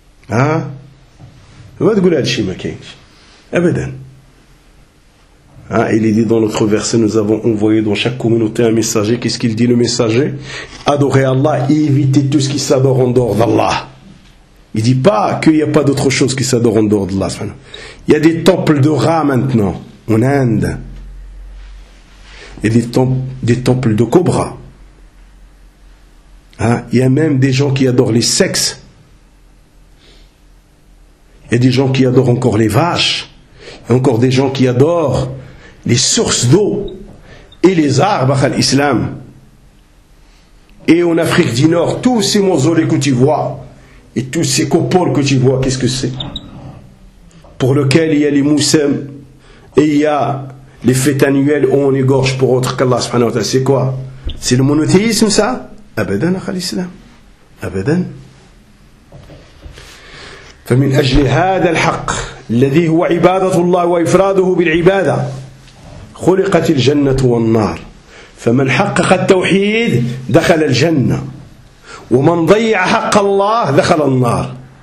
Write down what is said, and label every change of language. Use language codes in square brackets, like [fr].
[ar] ها ما تقول هذا الشيء ما كاينش ابدا ها [fr] il est dit dans notre verset nous avons envoyé dans chaque communauté un messager qu'est-ce qu'il dit le messager adorez Allah et évitez tout ce qui s'adore en dehors d'Allah il dit pas qu'il y a pas d'autre chose qui s'adore en dehors d'Allah il y a des temples de rats maintenant en Inde et des temples de cobras Hein? Il y a même des gens qui adorent les sexes. Il y a des gens qui adorent encore les vaches. Il y a encore des gens qui adorent les sources d'eau et les arbres à l'islam. Et en Afrique du Nord, tous ces mausolées que tu vois et tous ces coupoles que tu vois, qu'est-ce que c'est? Pour lequel il y a les moussems et il y a les fêtes annuelles où on égorge pour autre qu'Allah subhanahu wa ta'ala. C'est quoi? C'est le monothéisme ça? [ar] ابدا اخ الاسلام ابدا فمن اجل هذا الحق الذي هو عباده الله وافراده بالعباده خلقت الجنه والنار فمن حقق التوحيد دخل الجنه ومن ضيع حق الله دخل النار